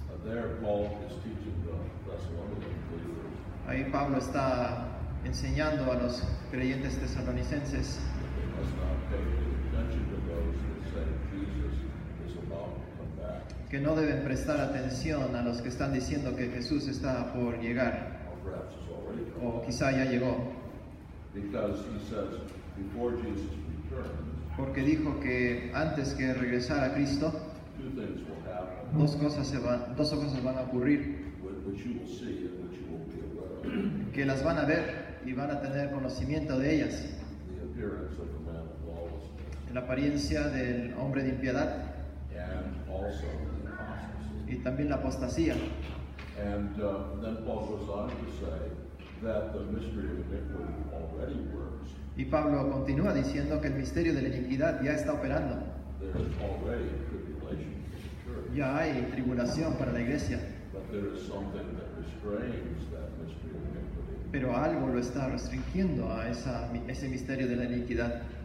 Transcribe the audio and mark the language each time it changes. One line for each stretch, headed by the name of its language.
English: There, Paul is teaching the Thessalonian believers
Spanish: Ahí Pablo está enseñando a los creyentes tesalonicenses
English: that they must not pay any attention to those that say Jesus is about to come back,
Spanish: que no deben prestar atención a los que están diciendo que Jesús está por llegar
English: or perhaps has already come
Spanish: o
English: back.
Spanish: quizá ya llegó,
English: Because he says, before Jesus returns,
Spanish: porque dijo que antes que regresar a Cristo,
English: two things will happen,
Spanish: dos cosas van a ocurrir,
English: which you will see and which you will be aware of.
Spanish: que las van a ver y van a tener conocimiento de ellas.
English: The appearance of the man of lawlessness,
Spanish: La apariencia del hombre de impiedad
English: and also the apostasy.
Spanish: y también la apostasía.
English: And then Paul goes on to say that the mystery of iniquity already works.
Spanish: Y Pablo continúa diciendo que el misterio de la iniquidad ya está operando.
English: There is already tribulation in the church,
Spanish: Ya hay tribulación para la iglesia,
English: but there is something that restrains that mystery of iniquity
Spanish: pero algo lo está restringiendo a ese misterio de la iniquidad